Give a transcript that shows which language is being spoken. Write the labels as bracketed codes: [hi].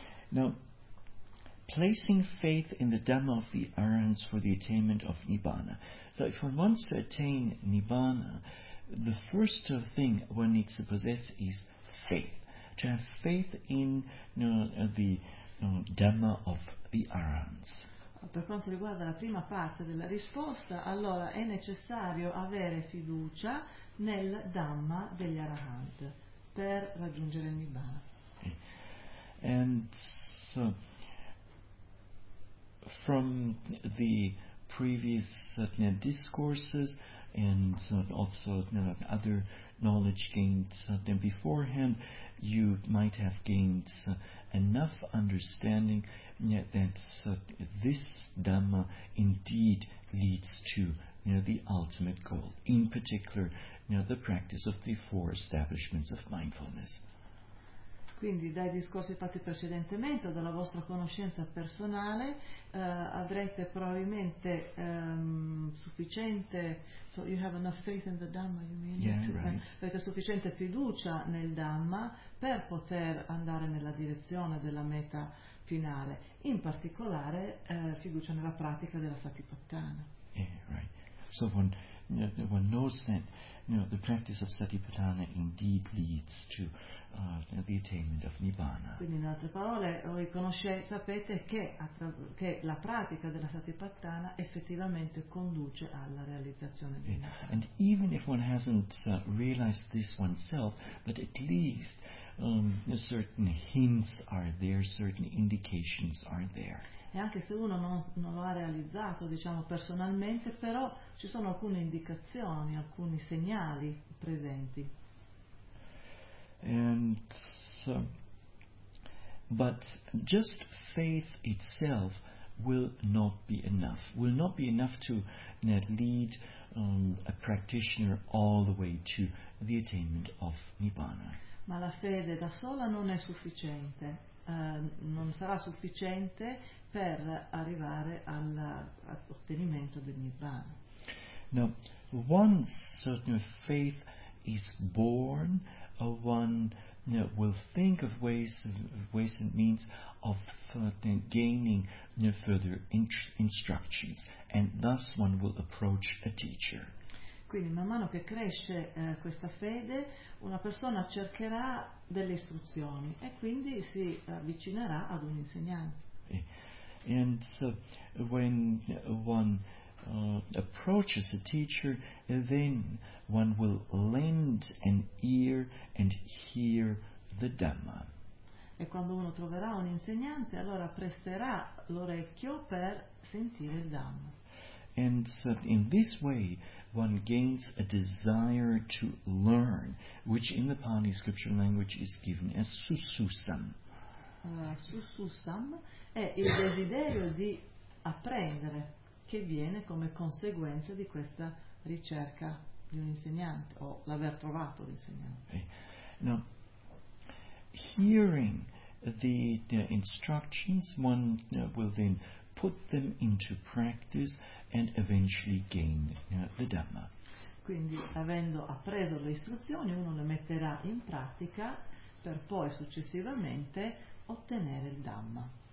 [en] Now, placing faith in the Dhamma of the Arahants for the attainment of Nibbana. So if one wants to attain Nibbana, the first thing one needs to possess is faith. To have faith in the Dhamma of the Arahants. [it] Per quanto riguarda la prima parte della risposta, allora è necessario avere fiducia nel Dhamma degli Arahant per raggiungere il Nibbana. [en] Okay. And so, from the previous discourses and also other knowledge gained then beforehand, you might have gained enough understanding that this Dhamma indeed leads to the ultimate goal, in particular the practice of the four establishments of mindfulness. [it] Quindi dai discorsi fatti precedentemente o dalla vostra conoscenza personale avrete probabilmente sufficiente, [en] so you have enough faith in the Dhamma, you mean? [it] Avete sufficiente fiducia nel Dhamma per poter andare nella direzione della meta finale, in particolare fiducia nella pratica della Satipatthana. [en] So one knows that the practice of Satipatthana indeed leads to the attainment of Nibbana. [it] Quindi in altre parole voi sapete che la pratica della Satipatthana effettivamente conduce alla realizzazione di Nibbana. [en] And even if one hasn't realized this oneself, but at least certain hints are there, certain indications are there. [it] E anche se uno non lo ha realizzato, diciamo, personalmente, però ci sono alcune indicazioni, alcuni segnali presenti. [en] And so, but just faith itself will not be enough. Will not be enough to lead a practitioner all the way to the attainment of Nibbana. [it] Ma la fede da sola non è sufficiente. non sarà sufficiente per arrivare all'ottenimento del Nirvana. [en] Now, once faith is born, one will think of ways and means of gaining further instructions, and thus one will approach a teacher. [it] Quindi man mano che cresce questa fede, una persona cercherà delle istruzioni e quindi si avvicinerà ad un insegnante. [en] And so when one approaches a teacher, then one will lend an ear and hear the Dhamma. [it] E quando uno troverà un insegnante, allora presterà l'orecchio per sentire il Dhamma. [en] And so in this way one gains a desire to learn, which in the Pali scripture language is given as sususam. [it] Sususam è il desiderio di apprendere, che viene come conseguenza di questa ricerca di un insegnante o l'aver trovato l'insegnante. [en] Okay. Now, hearing the instructions, one will then put them into practice and eventually gain the Dhamma. [it] Quindi, avendo appreso le istruzioni, uno le metterà in pratica per poi successivamente ottenere il Dhamma.